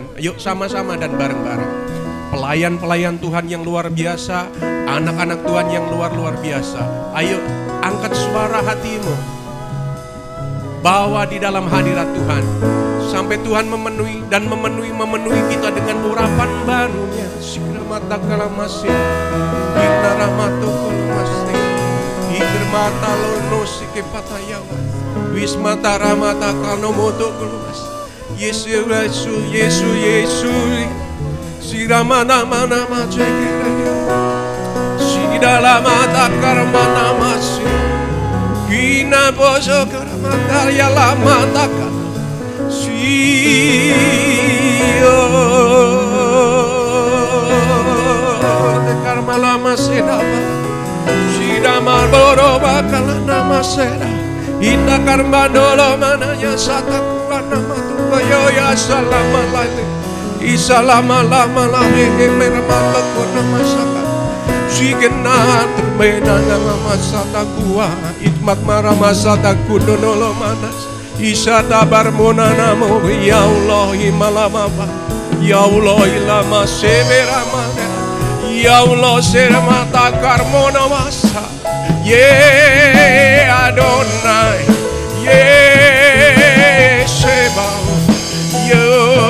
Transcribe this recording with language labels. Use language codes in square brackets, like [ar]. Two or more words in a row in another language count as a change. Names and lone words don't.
[id] Yuk sama-sama dan bareng-bareng. Pelayan-pelayan Tuhan yang luar biasa, anak-anak Tuhan yang luar biasa. Ayo angkat suara hatimu, bawa di dalam hadirat Tuhan sampai Tuhan memenuhi dan memenuhi kita dengan urapan barunya. Sikramata kalamasi, inaramato kalamasi, ikirmata lono sikepatayawa, wismata ramata kanomoto kalumas. Yesu, Yesu, Yesu, Yesu. Siramana mana macekere, sidala mata karmana masi, kina bozo karamata ya la mata kana, siyo de karmala masedaba, sidama boro bakala nama seda, ina karmandolo mana ya sataku nama tu yo ya salamalai. Isalama-lama-lama meramata kona masaka sigena termena nama masata gua itmak maramasata kudono manas isata barmona namo ya Allah imalama ya Allah ilama severamana ya Allah seramata karmona masa ye Adonai ye Sheba yo